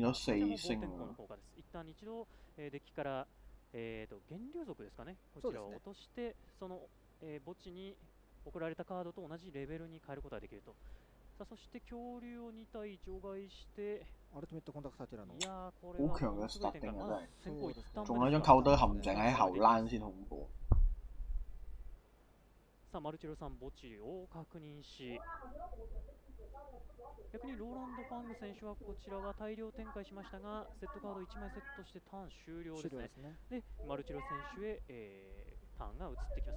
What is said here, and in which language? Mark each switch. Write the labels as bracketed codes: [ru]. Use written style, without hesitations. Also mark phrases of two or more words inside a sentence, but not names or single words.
[ja] こちらも暴天候の効果です。一旦一度、デッキから、源流族ですかね。こちらを落として、その、墓地に送られたカードと同じレベルに変えることができると。さあそして恐竜を2体除外してアルティメットコンダクターティラノ。いやーこれは [yue] 好強嘅 starting 啊，真係。 [ja] 先行一旦 [yue] 仲有張扣堆陷阱喺後欄先恐怖。 [ja] さあマルチェロさん墓地を確認し、逆にローランド・ファング選手はこちらは大量展開しましたが、セットカード1枚セットしてターン終了ですね。でマルチェロ選手へ、ターンが移ってきます。